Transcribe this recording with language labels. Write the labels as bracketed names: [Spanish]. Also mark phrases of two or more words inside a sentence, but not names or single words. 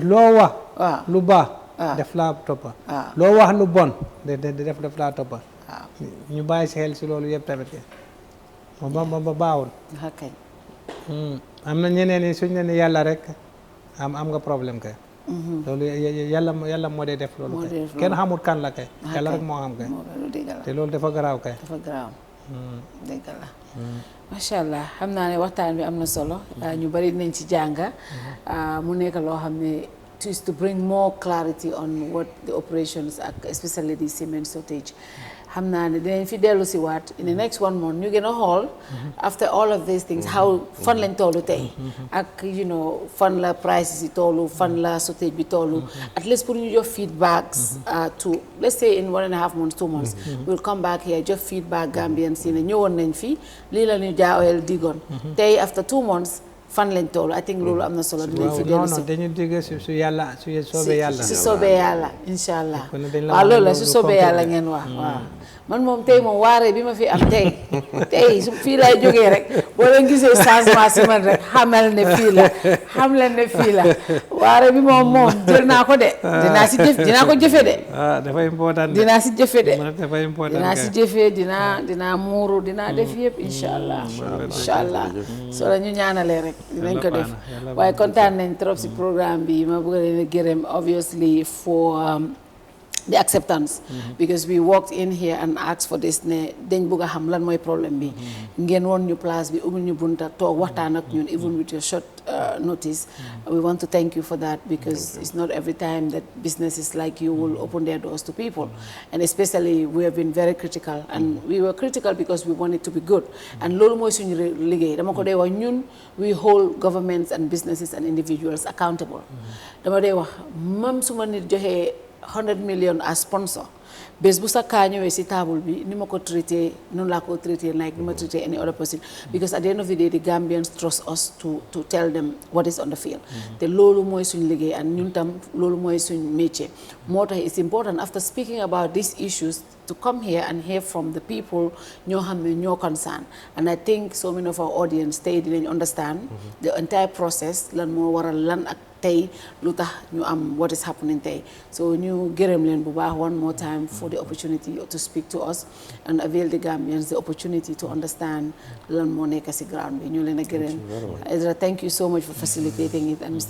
[Wolof] loo wax lu baax def laa toppa loo wax lu bon def laa toppa ñu bàyyi sa xel si loolu yëpp tamit ke ba baaxul am na ñeneen ñi suñ ne yàlla rek am nga problème kay. loolu yàlla moo dee def loolu kay kenn xamul kan la kay yàlla rek moo xam kay te loolu dafa garaaw kay dafa garaaw dëgg la [Arabic] ما شاء الله [Wolof] xam naa ne waxtaan bi am na solo ñu bari dinañ ci jànga mu nekk loo xam ne [English] to bring more clarity on what the [Wolof] operations ak especially the cement shortage xam naa ne dinañ fi dellu si waat [English] in the next 1 month [Wolof] ñu gën a xool [English] after all of these things [Wolof] how fan lañ tollu tey ak [English] you know [Wolof] fan la prices yi tollu fan la shortage bi tollu [English] at least [Wolof] pour ñu jox feedbacks to [English] let's say in 1.5 months 2 months we'll come back here [Wolof] jox feedback Gambians yi ne ñëwoon nañ fi lii la ñu Jah Oil digoon tey [English] after 2 months [Wolof] fan lañ toll [English] I think [Wolof] loolu am na solo dinañ fi dellu si dañu digg su yàlla su soobee yàlla su soobee yàlla [Arabic] إن شاء الله [Wolof] waaw loolu la su soobee yàlla ngeen wax waaw man moom tey moom waaree bi ma fi am tey su fii lay jógee rek boo leen gisee changement si man rek xamal ne fii la xam leen ne fii la waaree bi moom jël naa ko de dinaa ko jëfe de dafa important dinaa si jëfe de dafa important dinaa si jëfe dinaa muuru dinaa def yëpp [Arabic] إن شاء الله [Wolof] soo la ñu ñaanalee rek dinañ ko def waaye kontaan nañ trop si programme bi ma bëgg leen a gërëm [English] obviously for the acceptance because we walked in here and asked for this [Wolof] ne dañ bëgg a xam lan mooy problème bi ngeen woon ñu place bi ubbil ñu bunta toog waxtaan ak ñun [English] even with your short notice we want to thank you for that because it's not every time that businesses like you will open their doors to people and especially we have been very critical and we were critical because we want it to be good and [Wolof] loolu mooy suñu liggéey dama ko dee wax ñun [English] we hold governments and businesses and individuals accountable [Wolof] dama dee wax même su ma nit joxee 100 million as sponsor bés bu sa kaa ñëwee si table bi ni ma ko traité noonu laa ko traité like ni ma traité [English] any other person because at the end of the day the Gambians trust us to tell them what is on the field [Wolof] te loolu mooy suñ liggéey [English] and [Wolof] ñun tam loolu mooy suñ métier moo tax [English] it's important after speaking about these issues to come here and hear from the people [Wolof] ñoo xam ne ñoo concern [English] and I think so many of our audience [Wolof] tey dinañ [English] understand the entire process [Wolof] lan moo waral lan ak tey lu tax ñu am [English] what is happening [Wolof] tey so ñu gërëm leen bu baax [English] one more time for the opportunity to speak to us and avail the Gambians the opportunity to understand [Wolof] lan moo nekk si ground bi ñu leen a gërëm [English] Hydara thank you so much for facilitating it and Mr.